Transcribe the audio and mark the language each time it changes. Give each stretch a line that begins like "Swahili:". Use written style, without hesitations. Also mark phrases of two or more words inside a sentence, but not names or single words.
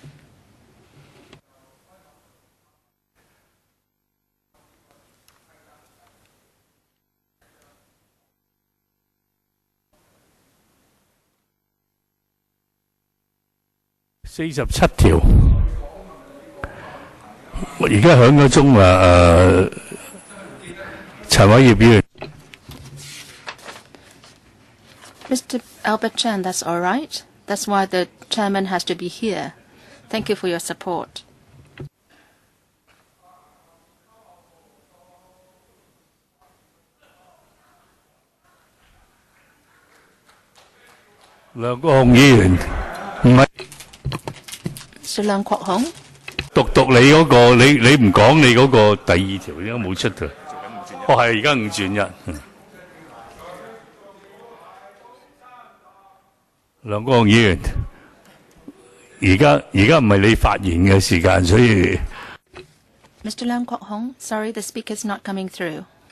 Cantonese: 47 條，我而家響咗鐘啦。陳偉業議員。
English: Mr. Albert Chan, that's all right. That's why the chairman has to be here. Thank you for your support.
Cantonese: 梁國雄議員，唔係。
English: Mr. Leung Kwok Hong.
Cantonese: 讀你嗰個，你唔講你嗰個第二條應該冇出到。哦，係而家5轉1。梁國雄議員，而家唔係你發言嘅時間，所以。
English: Mr. Leung Kwok Hong, sorry, the speaker's not coming through.